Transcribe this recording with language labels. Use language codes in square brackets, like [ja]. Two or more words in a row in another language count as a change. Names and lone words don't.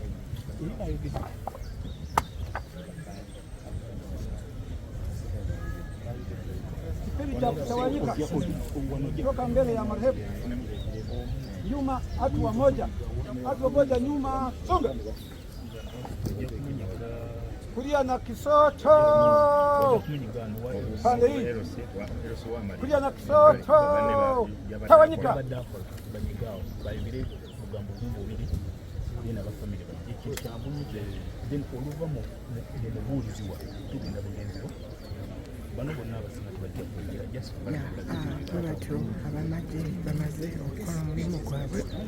[sw] Kipindi cha kutawanyika toka mbele ya marehemu. Nyuma hatua moja. Hatua moja nyuma, songa. Kulia na kisoto pande hii, kulia na kisoto tawanyika. [lg] Batyo abamagye bamaze okukola omulimu gwabwe.